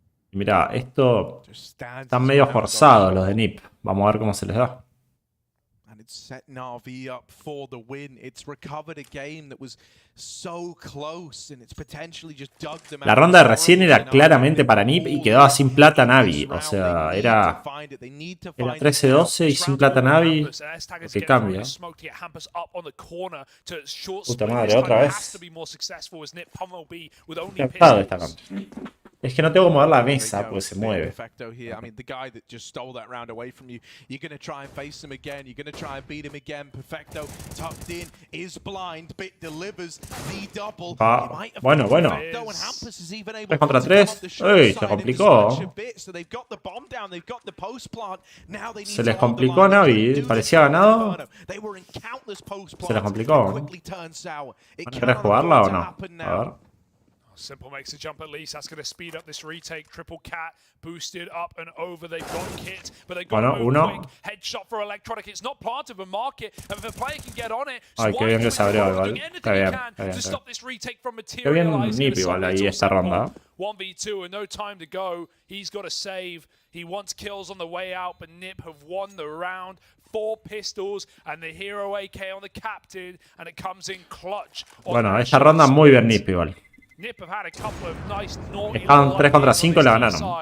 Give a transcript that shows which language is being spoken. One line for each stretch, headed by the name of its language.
Spanish: Y mira, esto están medio forzados los de NIP. Vamos a ver cómo se les da.
English: Set Navi up for the win. It's recovered a game that was so close and it's potentially just dug them out.
Spanish: La ronda de recién era claramente para NIP y quedaba sin plata Navi. O sea, era 13-12 y sin plata Navi. Que cambia. Puta madre, otra vez. Qué esta cancha. Es que no tengo que mover la mesa porque se mueve.
English: Perfecto here. I mean, the guy that just stole that round away from you, you're going to try and face him again. You're going to try and beat him again. Perfecto tucked in, is blind, Bit delivers the double.
Spanish: Bueno. 3 contra 3. ¡Uy! Se complicó. Se les complicó a Navi. Parecía ganado. Se les complicó. ¿Querés jugarla o no? A ver.
English: Simple makes a jump at least. That's going to speed up this retake. Triple cat boosted up and over. They've got kit, but they've got to move quick. Headshot for Electronic. It's not part of a market. And if a player can get on it,
Spanish: ay, qué bien que se abrió igual. Qué bien. Qué bien Nip igual ahí esta ronda.
English: 1v2 and no time to go. He's got to save. He wants kills on the way out, but Nip have won the round. 4 pistols and the hero AK on the captain, and it comes in clutch.
Spanish: Bueno, esta ronda muy bien Nip igual. Estaban 3 contra 5 y la ganaron.